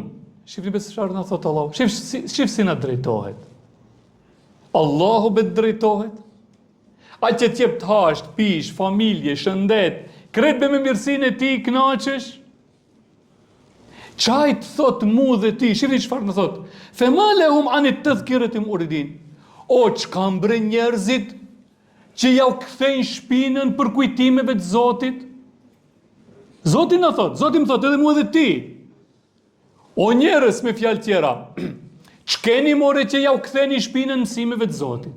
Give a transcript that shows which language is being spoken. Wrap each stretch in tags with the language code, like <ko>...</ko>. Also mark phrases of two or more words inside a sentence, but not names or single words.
<sq>Shifni besë çfarë na thot Allahu. Shif si na drejtohet. Allahu bet drejtohet. A që t'jep të hasht, pish, familje, shëndet, kretë me mirësinë e tij kënaqesh? Çajt thot mu dhe ti, shifni çfarë në thot.</sq> <ar>فما لهم عن التذكرة معرضين.</ar> <sq>O çka mbre njerëzit që ja u kthejnë shpinën për kujtimeve të Zotit? Zoti na thot, Zoti më thot edhe mu dhe ti. O njerëz, me fjalë tjera, ç'keni more që ja u ktheni shpinën mësimeve të Zotit?</sq>